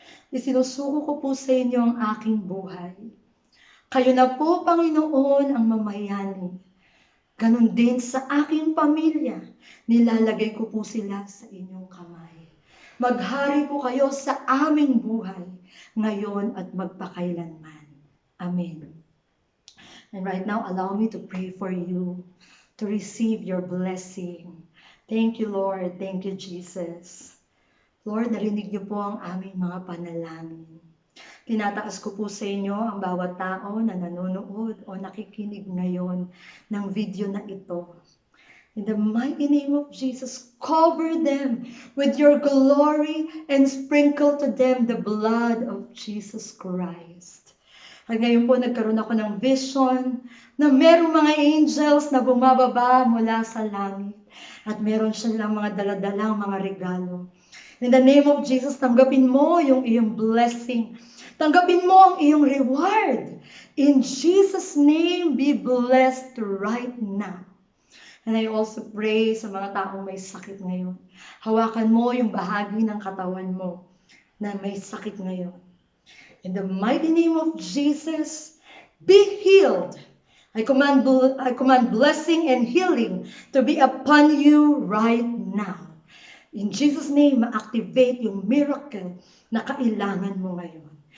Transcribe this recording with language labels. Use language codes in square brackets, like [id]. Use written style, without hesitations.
[tl] Isinusuko ko po sa inyo ang aking buhay. Kayo na po, Panginoon, ang mamayani. Ganon din sa aking pamilya, nilalagay ko po sila sa inyong kamay. Maghari po kayo sa aming buhay, ngayon at magpakailanman. Amen. [en] And right now, allow me to pray for you, to receive your blessing. Thank you, Lord. Thank you, Jesus. [tl] Lord, narinig niyo po ang aming mga panalangin. Tinataas ko po sa inyo ang bawat tao na nanonood o nakikinig ngayon ng video na ito. [en] In the mighty name of Jesus, cover them with your glory and sprinkle to them the blood of Jesus Christ. [tl] At ngayon po nagkaroon ako ng vision na merong mga angels na bumababa mula sa langit at meron silang mga daladalang mga regalo. [en] In the name of Jesus, tanggapin mo yung iyong blessing. [tl] Tanggapin mo ang iyong reward. [en] In Jesus' name, be blessed right now. [tl] And I also pray sa mga taong may sakit ngayon. Hawakan mo yung bahagi ng katawan mo na may sakit ngayon. [en] In the mighty name of Jesus, be healed. I command blessing and healing to be upon you right now. [tl] In Jesus' name, ma-activate yung miracle na kailangan mo ngayon.